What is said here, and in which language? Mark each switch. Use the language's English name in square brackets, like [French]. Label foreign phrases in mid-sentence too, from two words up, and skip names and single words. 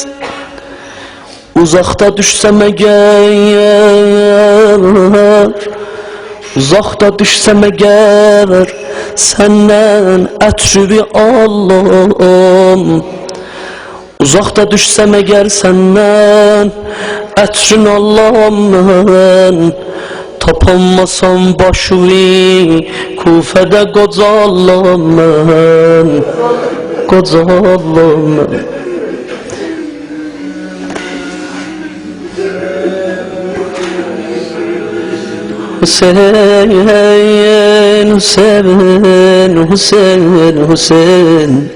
[Turkish] Uzakta düşsem eğer, uzakta düşsem eğer senden ətrüvi alım. Uzakta düşsem eğer senden ətrin alım. [Azerbaijani] Tapanmasam başımı Kufede qocalım mən, qocalım mən. Hüseyin, Hüseyin, Hüseyin, Hüseyin.